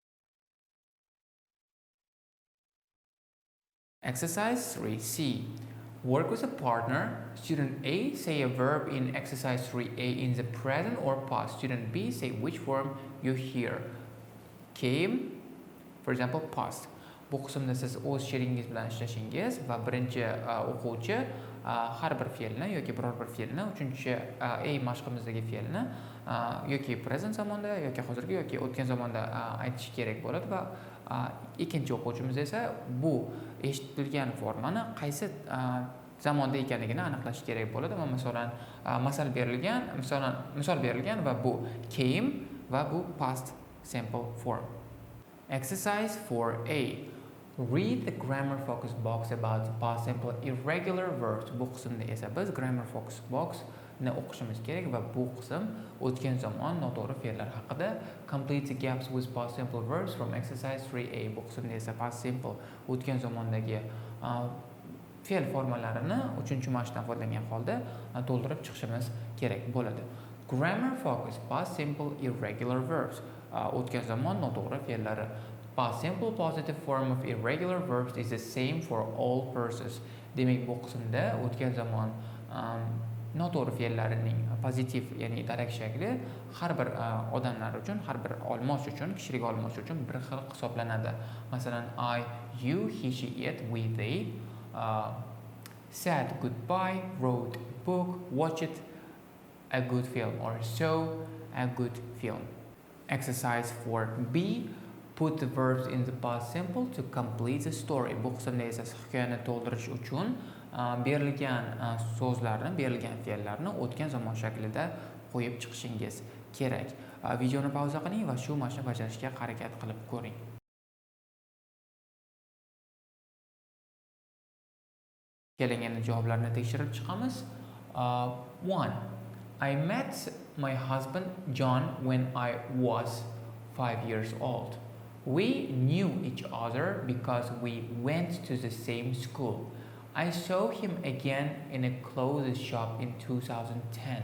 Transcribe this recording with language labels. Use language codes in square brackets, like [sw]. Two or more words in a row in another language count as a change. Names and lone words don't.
[en] Exercise 3C. Work with a partner. Student A say a verb in exercise 3A in the present or past. Student B say which form you hear. Came, for example, past. [uz] Bu qismda siz o'z she'ringiz bilan ishlashingiz va birinchi o'quvchi har bir fe'lni yoki biror bir fe'lni, uchinchi A mashqimizdagi fe'lni yoki present zamonda yoki hozirgi yoki o'tgan zamonda aytishi kerak bo'ladi va ikkinchi o'quvchimiz esa bu eshitilgan formani qaysi zamonda ekanligini aniqlash kerak bo'ladi va masalan misol berilgan va bu came va bu [en] past simple form. Exercise 4A. Read the grammar focus box about past simple irregular verbs. [uz] Bu qismda esa biz [en] grammar focus box [uz] ni o'qishimiz kerak va bu qism o'tgan zamon noto'g'ri fe'llar haqida. [en] Complete the gaps with past simple verbs from exercise 3A. [uz] Bu qismda esa [en] past simple [uz] o'tgan zamondagi fe'l formalarini 3-mashqdan foydalangan holda to'ldirib chiqishimiz kerak bo'ladi. [en] Grammar focus past simple irregular verbs. [uz] O'tgan zamon noto'g'ri fe'llari. [en] Past simple positive form of irregular verbs is the same for all persons. [uz] Demak, bu qismda o'tgan zamon noto'g'ri fe'llarining pozitiv, ya'ni darak shakli har bir odamlar uchun, har bir olmosh uchun, kishilik olmosh uchun bir xil hisoblanadi. Masalan, [en] I, you, he, she, it, we, they, said goodbye, wrote a book, watched a good film, or saw a good film. Exercise 4B. Put the verbs in the past simple to complete the story. [uz] Bu qismda esa hikoyani to'ldirish uchun berilgan so'zlarni, berilgan fe'llarni o'tgan zamon shaklida qo'yib chiqishingiz kerak. Videoni pauza qiling va shu mashqni bajarishga harakat qilib ko'ring. Keling endi javoblarni tekshirib chiqamiz. [en] 1. I met my husband John when I was 5 years old. We knew each other because we went to the same school. I saw him again in a clothes shop in 2010.